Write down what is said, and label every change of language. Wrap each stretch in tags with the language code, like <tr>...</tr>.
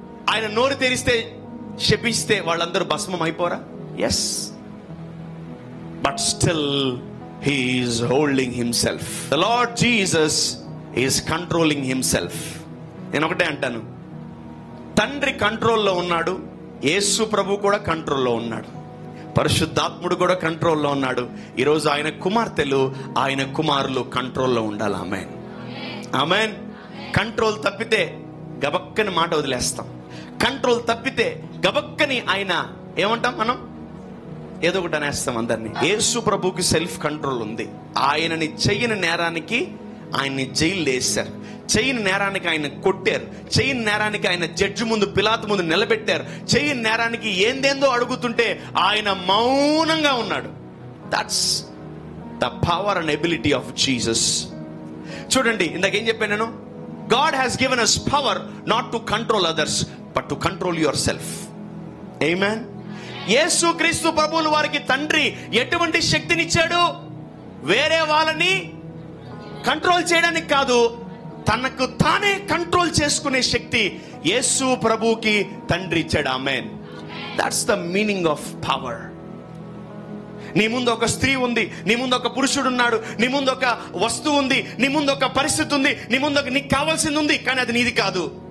<te>ఆయన నోరు తెరిస్తే శపిస్తే వాళ్ళందరూ భస్మం అయిపోరా?</te> <en>Yes, but still he is holding himself. The Lord Jesus is controlling himself.</en> <te>నేను ఒకటే అంటాను, తండ్రి కంట్రోల్లో ఉన్నాడు, యేసు ప్రభు కూడా కంట్రోల్లో ఉన్నాడు, పరిశుద్ధాత్ముడు కూడా కంట్రోల్లో ఉన్నాడు. ఈరోజు ఆయన కుమార్తెలు, ఆయన కుమారులు కంట్రోల్లో ఉండాలి. ఆమేన్, ఆమేన్. కంట్రోల్ తప్పితే గబక్కని మాట వదిలేస్తాం. కంట్రోల్ తప్పితే గబక్కని ఆయన ఏమంటాం, మనం ఏదో ఒకటి అనేస్తాం అందరినీ. యేసు ప్రభుకి సెల్ఫ్ కంట్రోల్ ఉంది. ఆయనని చెయ్యని నేరానికి ఆయన్ని జైలు వేశారు. చెయ్యని నేరానికి ఆయన కొట్టారు. చెయ్యని నేరానికి ఆయన జడ్జి ముందు, పిలాతు ముందు నిలబెట్టారు. చెయ్యని నేరానికి ఏందేందో అడుగుతుంటే ఆయన మౌనంగా ఉన్నాడు.</te> <en>That's the power and ability of Jesus.</en> <te>చూడండి, ఇందాకేం చెప్పాను నేను?</te> <en>God has given us power not to control others but to control yourself. Amen.</en> <te>యేసు క్రీస్తు ప్రభువులు వారికి తండ్రి ఎటువంటి శక్తినిచ్చాడు? వేరే వాళ్ళని కంట్రోల్ చేయడానికి కాదు, తనకు తానే కంట్రోల్ చేసుకునే శక్తి యేసు ప్రభువుకి తండ్రి ఇచ్చాడు. ఆమేన్.</te> <en>That's the meaning of power.</en> <te>నీ ముందు ఒక స్త్రీ ఉంది, నీ ముందు ఒక పురుషుడు ఉన్నాడు, నీ ముందు ఒక వస్తువు ఉంది, నీ ముందు ఒక పరిస్థితి ఉంది, నీ ముందు ఒక నీకు కావాల్సింది ఉంది, కానీ అది నీది కాదు.</te>